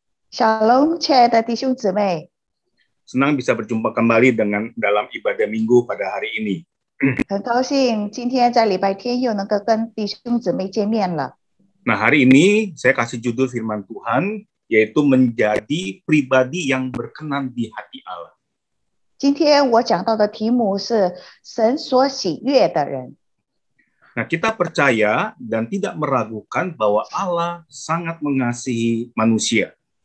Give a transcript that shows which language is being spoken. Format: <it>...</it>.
<id>Shalom，</id> <zh>亲爱的弟兄姊妹，</zh> <id>Senang bisa berjumpa kembali dalam ibadah minggu pada hari ini.</id> <zh>很高兴今天在礼拜天又能够跟弟兄姊妹见面了。</zh> <id>Nah, hari ini saya kasih judul firman Tuhan, yaitu menjadi pribadi yang berkenan di hati Allah.</id> <zh>今天我讲到的题目是神所喜悦的人。</zh> <id>Nah, kita percaya dan tidak meragukan bahwa Allah sangat mengasihi manusia.</id>